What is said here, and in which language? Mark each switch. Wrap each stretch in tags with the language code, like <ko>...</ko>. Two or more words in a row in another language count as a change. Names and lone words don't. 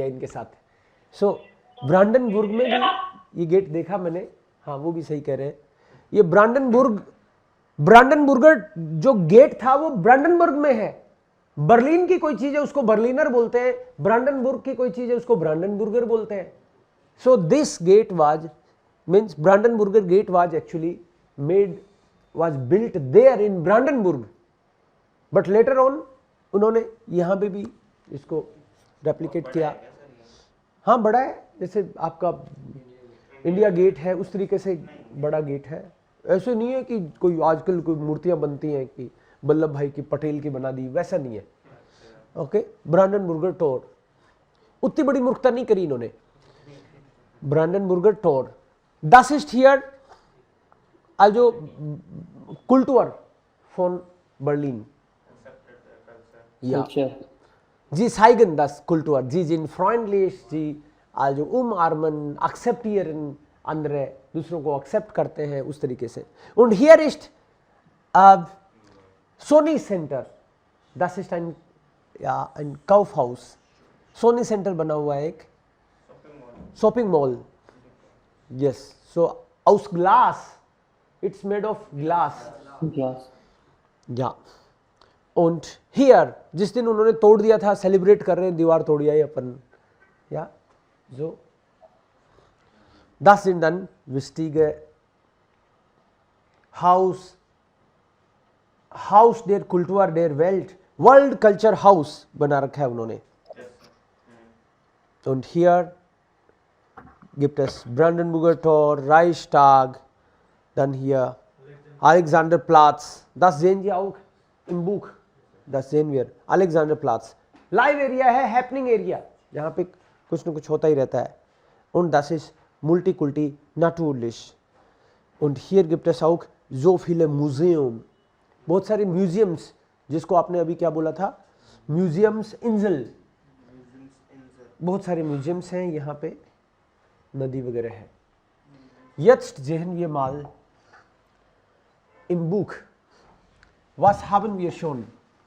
<hi>ये हो गया इनके साथ। सो ब्रांडनबुर्ग में भी ये गेट देखा मैंने, हाँ वो भी सही कह रहे हैं। ये ब्रांडनबुर्गर जो गेट था वो ब्रांडनबर्ग में है। बर्लिन की कोई चीज है उसको बर्लिनर बोलते हैं, ब्रांडनबुर्ग की कोई चीज है उसको ब्रांडनबुर्गर बोलते हैं।</hi> <en>So this gate was means Brandenburger gate was actually</en> <hi>was built there in Brandenburg, but later on उन्होंने यहाँ पे भी इसको रेप्लिकेट किया। हाँ बड़ा है, जैसे आपका इंडिया गेट है उस तरीके से बड़ा गेट है। ऐसे नहीं है कि कोई आजकल कोई मूर्तियां बनती हैं कि वल्लभ भाई की पटेल की बना दी, वैसा नहीं है। ओके, ब्रांडनबुर्गर टोर, उतनी बड़ी मूर्खता नहीं करी इन्होंने। ब्रांडनबुर्गर टोर,</hi> <de>das ist hier also Kultur von Berlin. Ja.</de> <hi>अच्छा</hi> <de>Sie zeigen das Kultur, sie sind freundlich, sie also umarmen, akzeptieren andere,</de> <hi>दूसरों को एक्सेप्ट करते हैं उस तरीके से।</hi> <de>Und hier ist Sony Center, das ist ein Kaufhaus, Sony Center</de> <hi>बना हुआ है एक शॉपिंग मॉल।</hi> <de>yes, so aus Glas,</de> <en>it's made of glass.</en> <hi>ग्लास</hi> <de>ja, und hier</de> <hi>जिस दिन उन्होंने तोड़ दिया था, सेलिब्रेट कर रहे हैं, दीवार तोड़ी आई अपन।</hi> <de>ja, so das sind dann wichtige Haus der Kultur der Welt,</de> <hi>World Culture House बना रखा है उन्होंने।</hi> <de>und hier gibt es Brandenburger Tor, Reichstag, dann hier Alexanderplatz, das sehen Sie auch im Buch, das sehen wir, Alexanderplatz,</de> <en>Live Area है, Happening Area,</en> <hi>जहाँ पे कुछ न कुछ होता ही रहता है।</hi> <de>und das ist Multikulti natürlich, und hier gibt es auch so viele Museum,</de> <hi>बहुत सारे म्यूजियम्स, जिसको आपने अभी क्या बोला था, म्यूजियम्स इंजल, बहुत सारे म्यूजियम्स हैं यहाँ पे, नदी वगैरह है।</hi> <de>Jetzt sehen wir mal im Buch, was haben wir schon</de>